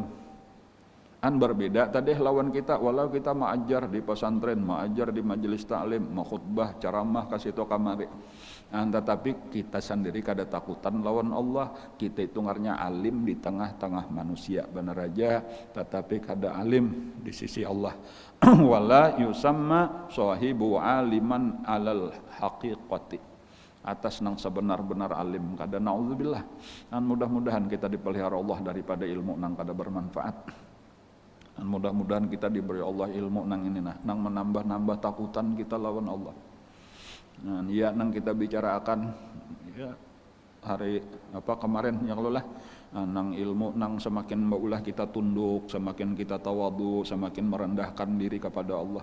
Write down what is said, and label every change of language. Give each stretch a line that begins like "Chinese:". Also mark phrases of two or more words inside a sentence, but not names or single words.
Banjar: Berbeda tadi lawan kita, walau kita mengajar di pesantren, mengajar di majelis taklim, mengkhutbah, ceramah kasih to kamari, tetapi kita sendiri kada takutan lawan Allah, kita itu ngarnya alim di tengah-tengah manusia bener aja, tetapi kada alim di sisi Allah.
Arabic: ولا يسمى صاحبه عالما على الحقيقة,
Banjar: atas nang sebenar-benar alim kada, naudzubillah. Mudah-mudahan kita dipelihara Allah daripada ilmu nang kada bermanfaat. Mudah-mudahan kita diberi Allah ilmu nang ini nang menambah-nambah takutan kita lawan Allah. Ya nang kita bicarakan ya hari kemarin yang lolah, nang ilmu nang semakin maulah kita tunduk, semakin kita tawadu, semakin merendahkan diri kepada Allah.